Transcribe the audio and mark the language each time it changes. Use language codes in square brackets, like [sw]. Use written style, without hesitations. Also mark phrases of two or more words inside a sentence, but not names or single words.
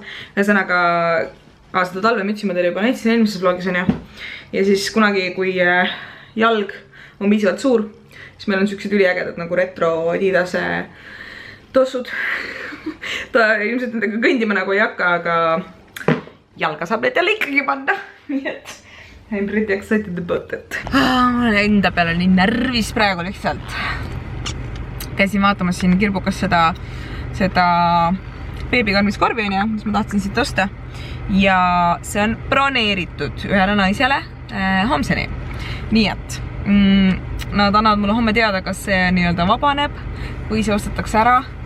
[et] Ühesõnaga, seda talvemütsi ma teile juba näitasin eelmises vlogis on ju. Ja siis kunagi, kui jalg on piisavalt suur, siis meil on sellised üliägedad nagu retro Adidase tossud. Ta ilmselt nendega kõndima nagu ei hakka, aga jalga saab need jälle ikkagi panna. Nii et [en] I'm pretty excited about it. [et] Ma olen enda peale nii närvis praegu lihtsalt. Käisin vaatamas siin kirbukas seda beebikarmiskorvi on ju, mis ma tahtsin siit osta. Ja see on broneeritud ühele naisele homseni. Nii et nad annavad mulle homme teada, kas see nii-öelda vabaneb või see ostetakse ära.